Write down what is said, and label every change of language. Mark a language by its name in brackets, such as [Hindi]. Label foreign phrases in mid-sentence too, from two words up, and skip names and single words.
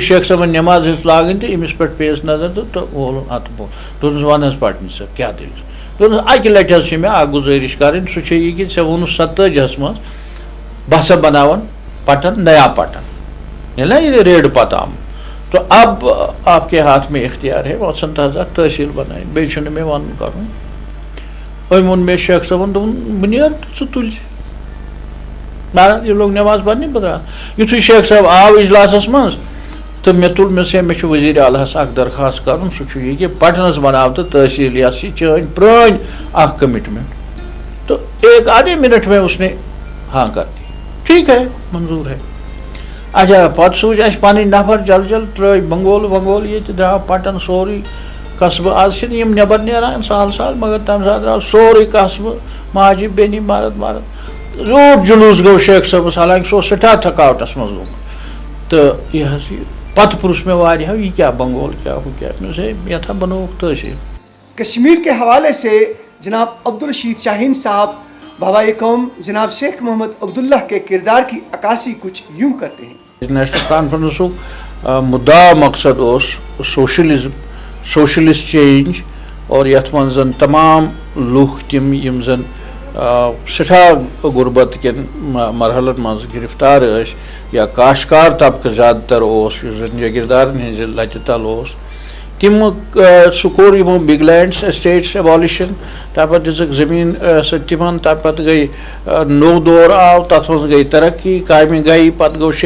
[Kashmiri] شیخ صٲبن نٮ۪ماز ہیٚژ لاگٕنۍ تہٕ أمِس پٮ۪ٹھ پیٚیَس نظر تہٕ وولُن اَتھٕ بوٚن دوٚپنَس وَن حظ پٹنی صٲب کیٛاہ دٔلیٖل دوٚپنَس اَکہِ لَٹہِ حظ چھِ مےٚ اَکھ گُزٲرِش کَرٕنۍ سُہ چھِ یہِ کہِ ژےٚ ووٚنُتھ 47 منٛز بہٕ ہسا بناون پٹن نیا پٹن ییٚلہِ نا یہِ ریڈ پتہٕ آمُت [Urdu] تو اب آپ کے ہاتھ میں اختیار ہے [Kashmiri] وۄتھسن تازہ تحصیٖل بنٲیِتھ بیٚیہِ چھُنہٕ مےٚ وَنُن کَرُن أمۍ ووٚن مےٚ شیخ صٲبن دوٚپُن بہٕ نیرٕ تہٕ ژٕ تُلہِ مہراج یہِ لوگ نٮ۪ماز پرنہِ بہٕ درٛاس یِتھُے شیخ صٲب آو اجلاسس منٛز تہٕ مےٚ تُل مےٚ مےٚ چھُ وزیٖر اعلیٰ ہس اکھ درخاست کَرُن سُہ چھُ یہِ کہِ پٹنس بناو تہٕ تحصیٖل یۄس چھِ چٲنۍ پرٛٲنۍ اکھ کمٹمنٹ [Urdu] تو ایک آدھے منٹ میں اس نے ہاں کر دی ٹھیک ہے منظور ہے اچھا [Kashmiri] پتہٕ سوٗزۍ اَسہِ پنٕنۍ نفر جل جل ترٛٲے بنگول ونگول ییٚتہِ درٛاو پٹن سورُے قصبہٕ آز چھِنہٕ یِم نٮ۪بر نیران سہل سہل مگر تمہِ ساتہٕ درٛاو سورُے قصبہٕ ماجہِ بیٚنہِ مرد زیوٗٹھ جلوٗس گوٚو شیخ صٲبس حالانکہِ سُہ اوس سٮ۪ٹھاہ تھکاوٹس منٛز گوٚمُت تہٕ یہِ حظ یہِ پتہٕ پرُژھ مےٚ واریاہو یہِ کیٛاہ بنگول کیٛاہ ہُہ کیٛاہ مےٚ دوٚپُس یتھ ہا بنووُکھ تحصیٖل [Urdu] کشمیر کے حوالے سے جناب عبدالرشید شاہین صاحب بابا قوم جناب شیخ محمد عبداللہ کے کردار کی عکاسی کچھ یوں کرتے ہیں [Kashmiri] نیشنل کانفرنسُک مُدا مقصد اوس [English] socialism socialist change [Kashmiri] اور یتھ منٛز زن تمام لُکھ تِم یِم زن سٮ۪ٹھاہ غُربت کٮ۪ن مرحلن منٛز گرفتار ٲسۍ یا کاشتکار طبقہٕ زیادٕ تر اوس یُس زن جٲگیردارن ہِنٛزِ لَتہِ تل اوس تِم سُہ کوٚر یِمو بِگ لینڈس ایسٹیٹس ایبالِشن تَمہِ پتہٕ دِژٕکھ زٔمیٖن سۄ تِمن تَمہِ پتہٕ گٔے نوٚو دور آو تتھ منٛز گٔے ترقی کامہِ گٔے پتہٕ گوٚو